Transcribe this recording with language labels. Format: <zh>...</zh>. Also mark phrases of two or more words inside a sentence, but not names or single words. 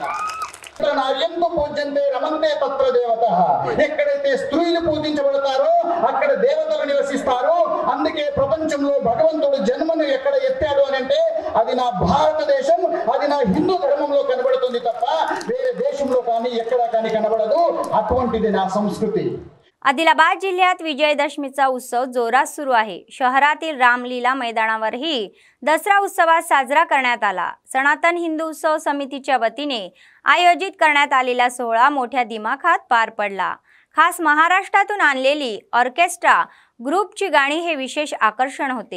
<sa>नार्यन्तु पूज्यन्ते रमन्ते तत्र देवताः,</sa> <te>ఎక్కడైతే స్త్రీలు పూజించబడతారో అక్కడ దేవతలు నివసిస్తారు। అందుకే ప్రపంచంలో భగవంతుడు జన్మను ఎక్కడ ఎత్తాడు అని అంటే అది నా భారతదేశం, అది నా హిందూ ధర్మంలో కనబడుతుంది తప్ప వేరే దేశంలో కానీ ఎక్కడా కానీ కనబడదు। అటువంటిది నా సంస్కృతి।</te> <mr>आदिलाबाद जिल्ह्यात विजयदशमीचा उत्सव जोरात सुरू आहे। शहरातील रामलीला मैदानावरही दसरा उत्सवात साजरा करण्यात आला। सनातन हिंदू उत्सव समितीच्या वतीने आयोजित करण्यात आलेला सोहळा मोठ्या दिमाखात पार पडला। खास महाराष्ट्रातून आणलेली ऑर्केस्ट्रा ग्रुपची गाणी हे विशेष आकर्षण होते।</mr>